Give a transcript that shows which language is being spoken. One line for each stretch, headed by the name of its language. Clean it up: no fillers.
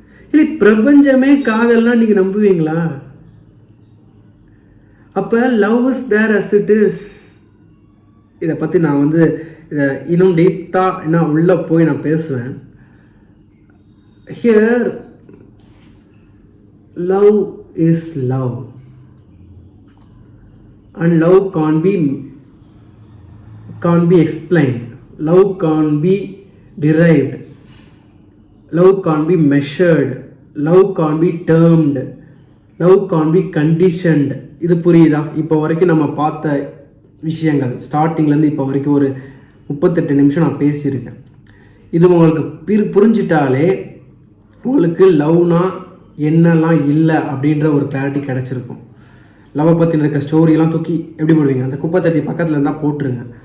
Tamil: இல்லை பிரபஞ்சமே காதல்னா நீங்கள் நம்புவீங்களா? அப்போ
English: Love is there as it is.
Tamil: இதை பற்றி நான் இதை இன்னும் டீப்பாக என்ன உள்ளே போய் நான் பேசுவேன்.
English: Here love is love and love can't be explained, love can't be derived, love can't be measured, love can't be termed, love can't be conditioned.
Tamil: இது புரியுதா? இப்போ வரைக்கும் நம்ம பார்த்த விஷயங்கள் ஸ்டார்டிங்லேருந்து இப்போ வரைக்கும் ஒரு 38 நிமிஷம் நான் பேசியிருக்கேன். இது உங்களுக்கு புரிஞ்சிட்டாலே உங்களுக்கு லவ்னா என்னெல்லாம் இல்லை அப்படின்ற ஒரு கிளாரிட்டி கிடச்சிருக்கும். லவ்வை பற்றின இருக்க ஸ்டோரியெல்லாம் தூக்கி எப்படி போடுவீங்க? அந்த குப்பை தட்டி பக்கத்தில் இருந்தால் போட்டுருங்க.